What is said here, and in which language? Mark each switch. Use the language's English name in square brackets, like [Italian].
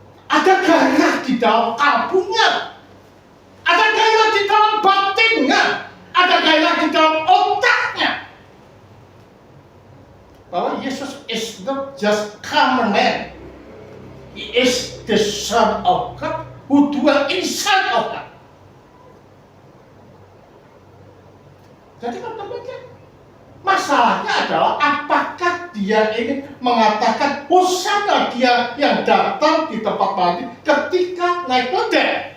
[Indonesian] Ada gairah di dalam kalbunya, ada gairah di dalam batinnya, ada gairah di dalam otaknya, bahwa Yesus [English] is not just common man. He is the Son of God who dwell inside of God. [Indonesian] Jadi demikian. Masalahnya adalah apakah dia ingin mengatakan Hosana dia yang datang di tempat mati ketika naik kuda?